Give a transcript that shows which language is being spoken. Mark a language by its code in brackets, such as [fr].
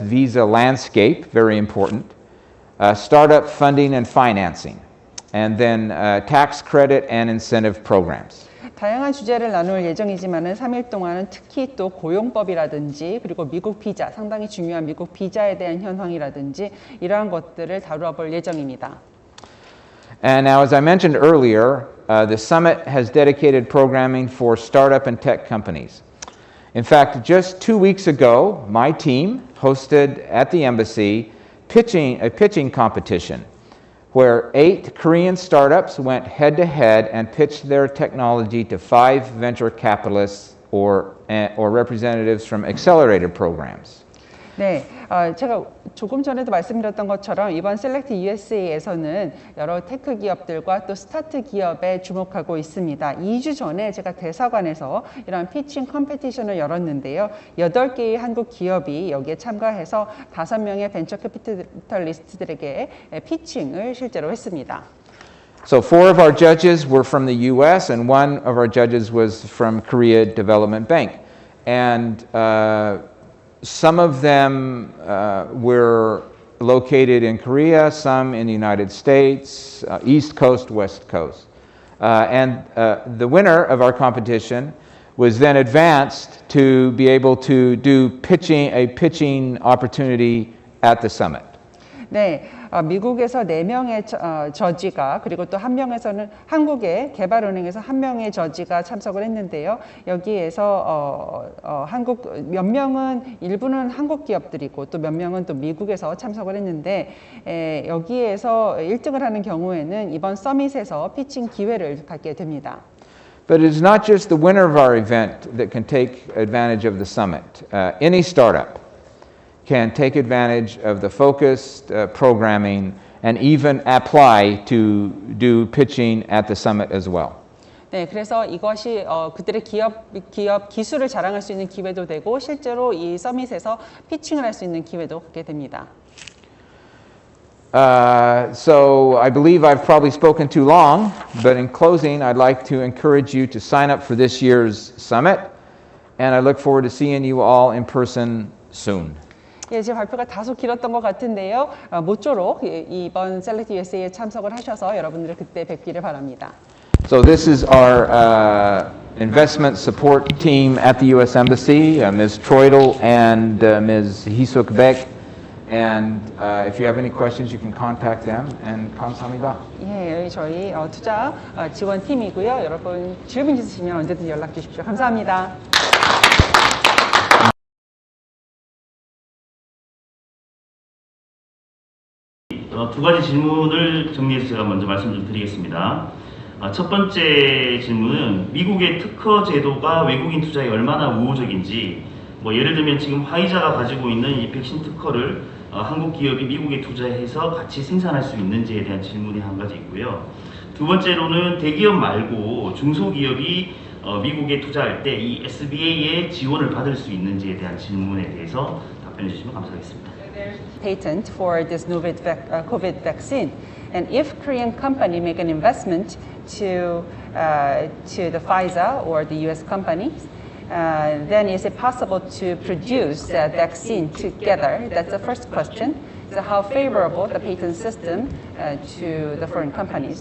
[en] visa landscape, very important, startup funding and financing, and then tax credit and incentive programs. [ko] 다양한 주제를 나눌 예정이지만은 3일 동안은 특히 또 고용법이라든지 그리고 미국 비자, 상당히 중요한 미국 비자에 대한 현황이라든지 이러한 것들을 다루어 볼 예정입니다. [en] And now, as I mentioned earlier, the summit has dedicated programming for startup and tech companies. In fact, just 2 weeks ago, my team hosted at the embassy a pitching competition where 8 Korean startups went head-to-head and pitched their technology to 5 venture capitalists or representatives from accelerated programs. [ko] 네, 제가 조금 전에도 말씀드렸던 것처럼 이번 셀렉트 USA에서는 여러 테크 기업들과 또 스타트 기업에 주목하고 있습니다. 2주 전에 제가 대사관에서 이런 피칭 컴피티션을 열었는데요. 8개의 한국 기업이 여기에 참가해서 5명의 벤처 캐피탈리스트들에게 피칭을 실제로 했습니다. [en] So 4 of our judges were from the U.S. and 1 of our judges was from Korea Development Bank. And some of them were located in Korea, some in the United States, East Coast, West Coast. And the winner of our competition was then advanced to be able to do a pitching opportunity at the summit. [ko] 네, 미국에서 4명의 저지가 그리고 또 1명에서는 한국의 개발은행에서 1명의 저지가 참석을 했는데요. 여기에서 몇 명은 일부는 한국 기업들이고 또 몇 명은 또 미국에서 참석을 했는데 여기에서 1등을 하는 경우에는 이번 서밋에서 피칭 기회를 갖게 됩니다. [en] But it is not just the winner of our event that can take advantage of the summit. Any startup can take advantage of the focused programming and even apply to do pitching at the summit as well. [ko] 네, 그래서 이것이 그들의 기업 기술을 자랑할 수 있는 기회도 되고 실제로 이 서밋에서 피칭을 할 수 있는 기회도 갖게 됩니다. [en] So I believe I've probably spoken too long, but in closing, I'd like to encourage you to sign up for this year's summit, and I look forward to seeing you all in person soon. [ko] 예, 제 발표가 다소 길었던 것 같은데요. 모쪼록 이번 셀렉트 USA에 참석을 하셔서 여러분들을 그때 뵙기를 바랍니다. [en] So this is our investment support team at the U.S. Embassy, Ms. Troidel and Ms. Hisuk Baek. And if you have any questions, you can contact them. [ko] And 감사합니다. 예, 저희 투자 지원 팀이고요. 여러분 질문 있으시면 언제든 연락 주십시오. 감사합니다. 두 가지 질문을 정리해서 제가 먼저 말씀 좀 드리겠습니다. 첫 번째 질문은 미국의 특허 제도가 외국인 투자에 얼마나 우호적인지, 예를 들면 지금 화이자가 가지고 있는 이 백신 특허를 한국 기업이 미국에 투자해서 같이 생산할 수 있는지에 대한 질문이 한 가지 있고요. 두 번째로는 대기업 말고 중소기업이 미국에 투자할 때 이 SBA의 지원을 받을 수 있는지에 대한 질문에 대해서 답변해 주시면 감사하겠습니다. [en] Patent for this COVID vaccine, and if Korean company make an investment to the Pfizer or the U.S. companies, then is it possible to produce that vaccine together? That's the first question. So how favorable the patent system to the foreign companies?